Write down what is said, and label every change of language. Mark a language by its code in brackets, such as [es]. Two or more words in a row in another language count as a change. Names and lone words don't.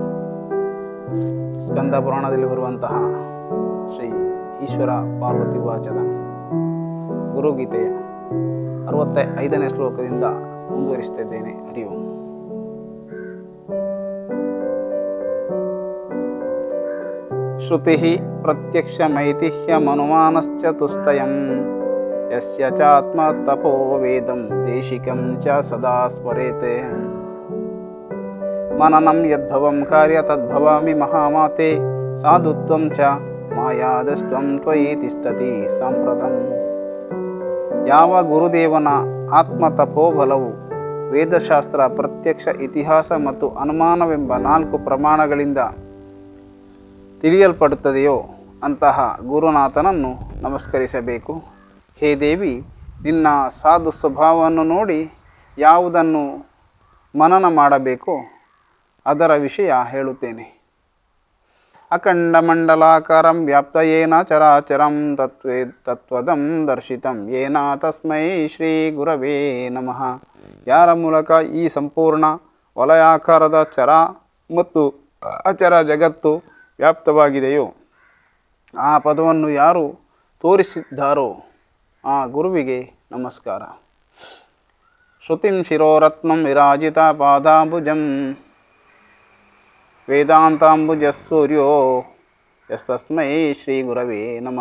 [kn] ಸ್ಕಂದ ಪುರಾಣದಲ್ಲಿ ಬರುವಂತಹ ಶ್ರೀ ಈಶ್ವರ ಪಾರ್ವತಿ ವಾಚದ ಗುರುಗೀತೆಯ 65ನೇ ಶ್ಲೋಕದಿಂದ ಮುಂದುವರಿಸುತ್ತಿದ್ದೇನೆ. [sa] ಹರಿ ಓಂ. ಶ್ರುತಿ ಪ್ರತ್ಯಕ್ಷಮೈತಿಹ್ಯಮನುಮಾನಶ್ಚತುಷ್ಟಯಂ ಯಸ್ಯ ಚಾತ್ಮತಪೋ ವೇದಂ ದೇಶಿಕಂ ಚ ಸದಾ ಸ್ಮರೇತೆ. ಮನನಂ ಯದ್ಭವಂ ಕಾರ್ಯ ತದ್ಭವಾಮಿ ಮಹಾಮಾತೆ ಸಾಧುತ್ವಂ ಚ ಮಾಯಾದಸ್ತ್ವಂ ತ್ವಯಿ ತಿಷ್ಠತಿ ಸಾಂಪ್ರತಂ. [kn] ಯಾವ ಗುರುದೇವನ ಆತ್ಮತಪೋಬಲವು ವೇದಶಾಸ್ತ್ರ, ಪ್ರತ್ಯಕ್ಷ, ಇತಿಹಾಸ ಮತ್ತು ಅನುಮಾನವೆಂಬ 4 ಪ್ರಮಾಣಗಳಿಂದ ತಿಳಿಯಲ್ಪಡುತ್ತದೆಯೋ ಅಂತಹ ಗುರುನಾಥನನ್ನು ನಮಸ್ಕರಿಸಬೇಕು. ಹೇ ದೇವಿ, ನಿನ್ನ ಸಾಧು ಸ್ವಭಾವವನ್ನು ನೋಡಿ ಯಾವುದನ್ನು ಮನನ ಮಾಡಬೇಕೋ ಅದರ ವಿಷಯ ಹೇಳುತ್ತೇನೆ. [sa] ಅಖಂಡಮಂಡಲಾಕಾರಂ ವ್ಯಾಪ್ತಯೇನ ಚರಾಚರಂ ತತ್ವದಂ ದರ್ಶಿತಂ ಯೇನ ತಸ್ಮೈ ಶ್ರೀ ಗುರವೇ ನಮಃ. [kn] ಯಾರ ಮೂಲಕ ಈ ಸಂಪೂರ್ಣ ವಲಯಾಕಾರದ ಚರ ಮತ್ತು ಅಚರ ಜಗತ್ತು ವ್ಯಾಪ್ತವಾಗಿದೆಯೋ ಆ ಪದವನ್ನು ಯಾರು ತೋರಿಸಿದ್ದಾರೋ ಆ ಗುರುವಿಗೆ ನಮಸ್ಕಾರ. [sa] ಶ್ರುತಿಂ ಶಿರೋರತ್ನಂ ವಿರಾಜಿತ ಪಾದಾಂಬುಜಂ ವೇದಾಂತಾಂಬುಜ ಸೂರ್ಯೋ ಯಸ್ತಸ್ಮೈ ಶ್ರೀ ಗುರವೇ ನಮಃ.